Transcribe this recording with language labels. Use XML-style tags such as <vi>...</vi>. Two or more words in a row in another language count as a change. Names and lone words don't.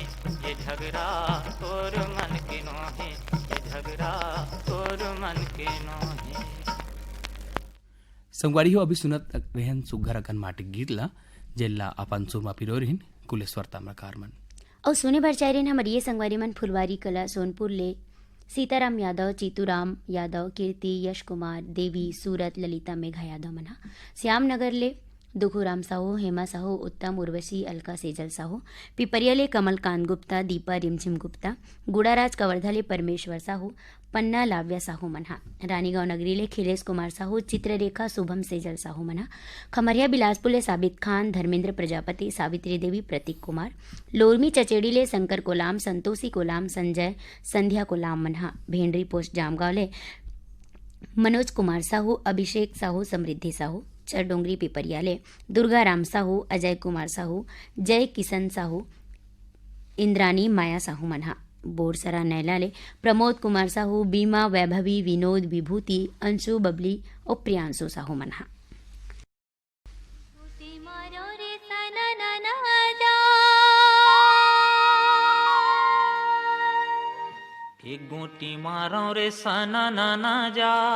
<hne>ये झगड़ा तोर मन के नोहे। ये झगड़ा तोर मन के नोहे। संगवारी हो अभी सुनत वेहन सुघर अकन माटी गीतला जेला अपन सुरमा पिरोरिन कुलेश्वर ताम्रकार मन और सोने भर चायरिन हमर ये संगवारी मन फुलवारी कला सोनपुर ले सीताराम यादव, चीतूराम यादव, कीर्ति, यश कुमार, देवी, सूरत, ललिता, मेघा यादव मना। श्याम नगर ले दुखुराम साहू, हेमा साहू, उत्तम, उर्वशी, अलका, सेजल साहू। पिपरियाले कमलकांत गुप्ता, दीपा रिमझिम गुप्ता। गुड़ाराज कवर्धाले परमेश्वर साहू, पन्ना लाव्या साहू मना। रानीगांव नगरीले खिलेश कुमार साहू, चित्ररेखा, शुभम, सेजल साहू मना। खमरिया बिलासपुर साबित खान, धर्मेंद्र प्रजापति, सावित्री देवी, प्रतीक कुमार। लोरमी चचेड़ीले शंकर कोलाम, संतोषी कोलाम, संजय, संध्या कोलाम मना। भेंडरी पोस्ट जामगांवले मनोज कुमार साहू, अभिषेक साहू, समृद्धि साहू। चरडोंगरी पिपरियाले दुर्गा राम साहू, अजय कुमार साहू, जय किशन साहू, इंद्रानी, माया साहू मना। बोरसरा नैलाले प्रमोद कुमार साहू, बीमा, वैभवी, विनोद, विभूति, अंशु, बबली और प्रियांशु साहू मना। एक गोटी मारो रे सना नाना जा।</hne>